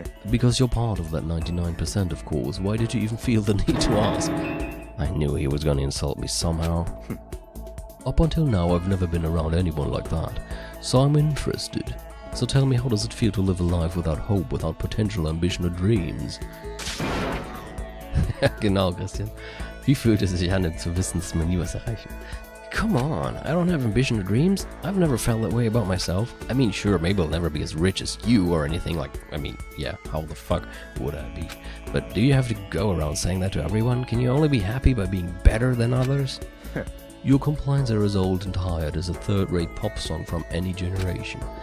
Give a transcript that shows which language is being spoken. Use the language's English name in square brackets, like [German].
[English] Because you're part of that 99%, of course. Why did you even feel the need to ask? I knew he was gonna insult me somehow. Up until now, I've never been around anyone like that. So I'm interested. So tell me, how does it feel to live a life without hope, without potential, ambition or dreams? [German] Genau, Christian. Wie fühlt es sich an, zu wissen, dass man nie was erreichen? [English] Come on, I don't have ambition or dreams. I've never felt that way about myself. I mean, sure, maybe I'll never be as rich as you or anything like... I mean, yeah, how the fuck would I be? But do you have to go around saying that to everyone? Can you only be happy by being better than others? Your complaints are as old and tired as a third-rate pop song from any generation.